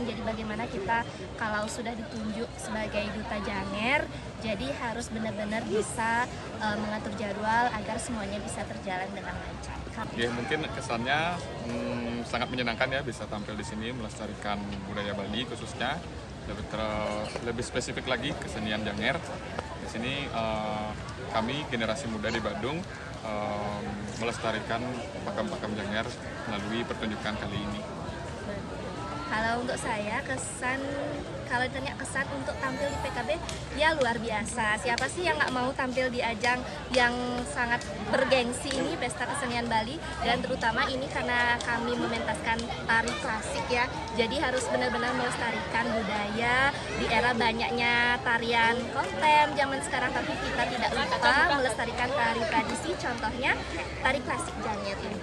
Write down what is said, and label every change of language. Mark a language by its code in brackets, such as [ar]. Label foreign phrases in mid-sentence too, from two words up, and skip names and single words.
[id] Jadi bagaimana kita kalau sudah ditunjuk sebagai duta Janger, jadi harus benar-benar bisa mengatur jadwal agar semuanya bisa terjalan dengan lancar. Ya, mungkin kesannya sangat menyenangkan ya bisa tampil di sini melestarikan budaya Bali khususnya, lebih spesifik lagi kesenian Janger. Di sini kami generasi muda di Badung melestarikan pakam-pakam Janger melalui pertunjukan kali ini. Kalau untuk saya kalau ditanya kesan untuk tampil di PKB, ya luar biasa. Siapa sih yang nggak mau tampil di ajang yang sangat bergengsi ini, Pesta Kesenian Bali, dan terutama ini karena kami mementaskan tari klasik ya, jadi harus benar-benar melestarikan budaya di era banyaknya tarian kontem zaman sekarang, tapi kita tidak lupa melestarikan tari tradisi, contohnya tari klasik Janger ini.